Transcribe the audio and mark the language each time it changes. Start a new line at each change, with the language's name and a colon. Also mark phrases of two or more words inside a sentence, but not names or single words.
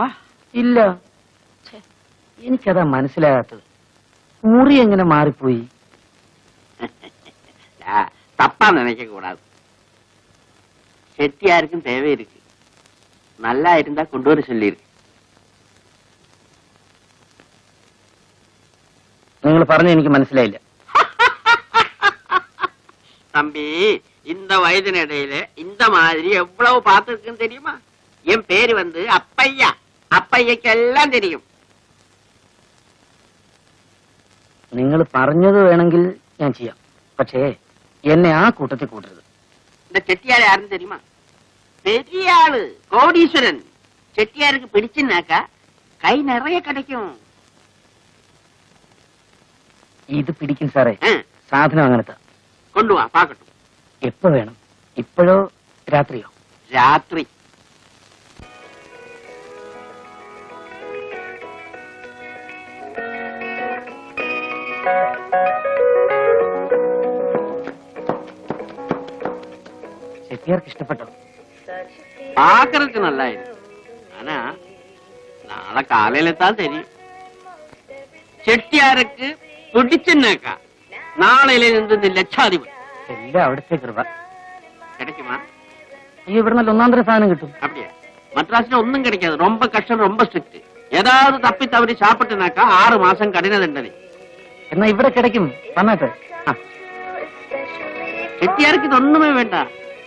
Malayalam: ഇല്ല, എനിക്കതാ മനസ്സിലാകാത്തത്. മുറി എങ്ങനെ മാറിപ്പോയി?
Tamil: தப்பா நினைக்க கூடாது. செட்டியாருக்கும் தேவை இருக்கு. நல்லா இருந்தா கொண்டு வர சொல்லிருக்கு.
Malayalam: നിങ്ങൾ പറഞ്ഞ എനിക്ക് മനസ്സിലായില്ല.
Tamil: தம்பி, இந்த வயதினிடையில இந்த மாதிரி எவ்வளவு பார்த்திருக்குன்னு தெரியுமா? என் பேரு வந்து அப்பையா. அப்பையக்கெல்லாம் தெரியும்.
Malayalam: നിങ്ങൾ പറഞ്ഞത് വേണമെങ്കിൽ ഞാൻ ചെയ്യാം, പക്ഷേ എന്നെ ആ കൂട്ടത്തിൽ കൂട്ടരുത്.
Tamil: இந்த செட்டியார் யாருன்னு தெரியுமா? பெரிய ஆளு, கோடீஸ்வரன். செட்டியாருக்கு பிடிச்சுன்னாக்கா கை நிறைய கிடைக்கும்.
Malayalam: ഇത് പിടിക്കും സാറേ. ஆ, സാധനം അങ്ങനത്തെ.
Tamil: கொண்டு வா பாக்கட்டும்.
Malayalam: എപ്പോ വേണം? ഇപ്പോഴോ രാത്രിയോ?
Tamil: ராத்திரி.
Malayalam: ചെട്ടിയാർക്ക് ഇഷ്ടപ്പെട്ടോ?
Tamil: பாக்குறதுக்கு நல்லா இருக்கு. ஆனா நாளை காலையில தான் தெரியும். செட்டியாருக்கு பிடிச்சுன்னாக்கா நாளையில இருந்து லட்சாதிபதி.
Malayalam: എല്ലാം അവിടുത്തെ കൃപ.
Tamil: கிடைக்குமா?
Malayalam: ഈ ഇവിടെ നല്ല ഒന്നാം തരം സാധനം കിട്ടും.
Tamil: அப்படியே மദ്ராஸ்ல ஒன்னும் கிடைக்காது. ரொம்ப கஷ்டம், ரொம்ப ஸ்ட்ரிக்ட். ஏதாவது தப்பி தவறி சாப்பிட்டுனாக்கா 6 மாசம் கடின தண்டனை.
Malayalam: എന്നാ ഇവിടെ കിടക്കും. വന്നാട്ടെ.
Tamil: செட்டியாருக்கு இது ஒண்ணுமே வேண்டாம்.